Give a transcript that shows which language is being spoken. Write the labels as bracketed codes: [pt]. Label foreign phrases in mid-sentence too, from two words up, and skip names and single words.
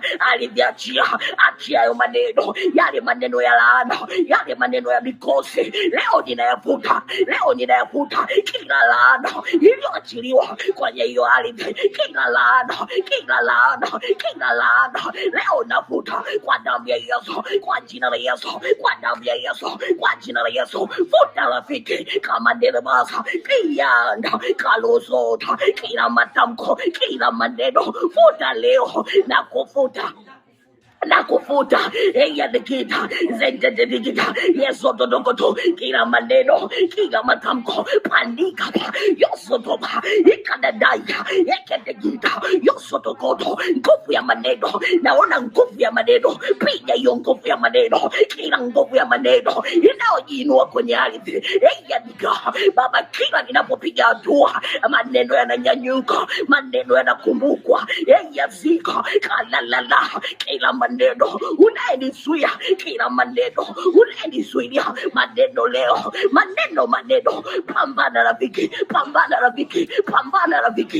[sw] Aliviachia, achia hayo maneno, yale maneno ya laana, yale maneno ya mikosi, leo ninayafuta, leo ninayafuta kila laana iliyoachiliwa kwenye hiyo ardhi, kila laana, kila laana, kila laana leo nafuta kwa damu ya Yesu, kwa jina la Yesu, kwa damu ya Yesu, kwa jina la Yesu. Futa rafiki kama ndelebasa kiyanda kalosota, kila matamko, kila maneno, futa leo na kufuta eya dikita zende dikita yeso dodokoto, kila maneno, kila matamko, pandika yoso toba ikadadaya ekedegita yoso tokoto. Nguvu ya maneno, naona nguvu ya maneno, piga hiyo nguvu ya maneno, kila nguvu ya maneno inayojiinua kwenye ardhi, eya dika Baba, kila ninapopiga hatua maneno yananyanyuka, maneno yanakumbukwa, eya zika kalalala, kila maneno unayenizuia, kila maneno unayenizuilia, maneno leo, maneno, pambana rafiki, pambana rafiki, pambana rafiki.